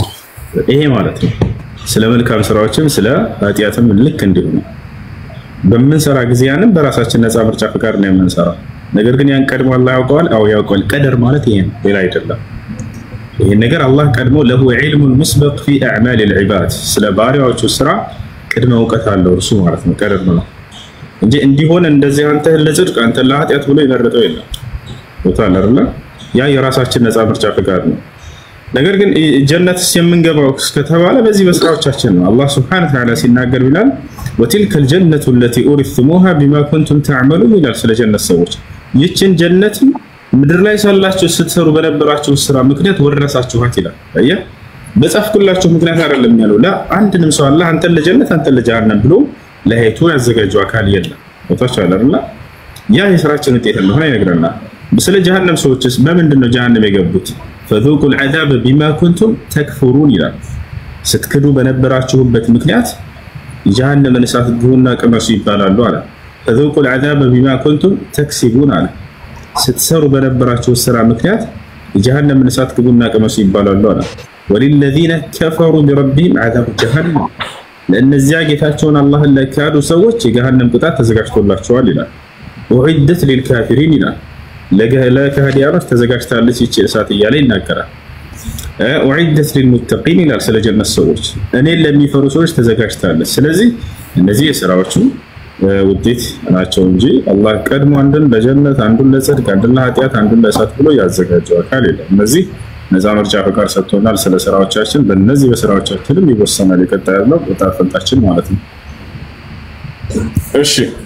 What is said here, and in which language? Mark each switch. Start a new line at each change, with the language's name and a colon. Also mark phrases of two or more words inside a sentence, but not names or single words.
Amharic: ይሄ ማለት ነው ስለ መልካም ስራዎችም ስለ ኃጢአትም ልክ እንዲሁ ነው። በምንሰራ ጊዜ ያንን በራሳችን ነፃ ምርጫ ፈቃድ ነው የምንሰራው። ነገር ግን ያን ቀድሞ አላህ ያውቀዋል። አው ያውቀዋል። ቀደር ማለት ይሄ ነው፣ ሌላ አይደለም። ይሄ ነገር አላህ ቀድሞ
Arabic: له علم مسبق في أعمال العباد
Amharic: ስለ ባሪያዎቹ ስራ ቅድመ እውቀት አለው እርሱ ማለት ነው። ቀደር ነው እንጂ እንዲሆን እንደዚህ አንተ ለጽድቅ አንተ ለኃጢአት ብሎ ይመረጠው የለም። ወጣላ አይደለ? ያ የራሳችን ነፃ ምርጫ ፈቃድ ነው። ነገር ግን ጀነትስ የምንገባው ከተባለ በዚህ በስራዎቻችን ነው። አላህ
Arabic: سبحانه وتعالى
Amharic: ሲናገር ይላል
Arabic: وتلك الجنة التي أورثتموها بما كنتم تعملون
Amharic: ይላል ስለ ጀነት ሰዎች። ይህችን ጀነት ምድር ላይ ሳላችሁ ስትሰሩ በነበራችሁ ስራ ምክንያት ወረሳችኋት ይላል። አየህ፣ በጻፍኩላችሁ ምክንያት አይደለም ያለው። አንድንም ሰው አላህ አንተ ለጀነት አንተ ለጀሃነም ብሎ ለሄቱ ያዘጋጀው አካል የለም። ወጣቻለ አይደል? ያ የስራችን ውጤት እንደሆነ ይነግረናል። ስለ ጀሃነም ሰዎችስ በምንድነው ጀሃነም የገቡት?
Arabic: فذوقوا العذاب بما كنتم تكفرون
Amharic: ይላል። ስትክዱ በነበራችሁበት ምክንያት ጀሃነምን እሳት ግቡና ቅመሱ ይባላሉ አለ።
Arabic: فذوقوا العذاب بما كنتم تكسبون
Amharic: አለ። ስትሰሩ በነበራችሁ ስራ ምክንያት ጀሃነምን እሳት ግቡና ቅመሱ ይባላሉ አለ።
Arabic: وللذين كفروا بربهم عذاب جهنم
Amharic: ለእነዚያ ጌታቸውን አላህን ለካዱ ሰዎች የጀሃነም ቅጣት ተዘጋጅቶላቸዋል ይላል።
Arabic: وعدت للكافرين
Amharic: ይላል። ለከሃዲያኖች ተዘጋጅታለች ይህች እሳት እያለ ይናገራል።
Arabic: أعدت للمتقين
Amharic: ይላል ስለ ጀነት ሰዎች እኔን ለሚፈሩ ሰዎች ተዘጋጅታለች። ስለዚህ እነዚህ የሥራዎቹ ውጤት ናቸው እንጂ አላህ ቀድሞ አንዱን ለጀነት አንዱን ለጽድቅ አንዱን ለኃጢአት አንዱን ለእሳት ብሎ ያዘጋጀው አካል የለም። እነዚህ ነፃ ምርጫ ፈቃድ ሰጥቶናል ስለ ስራዎቻችን። በእነዚህ በስራዎቻችንም ይወሰናል የቀጣይ ያለው ዕጣ ፈንታችን ማለት ነው። እሺ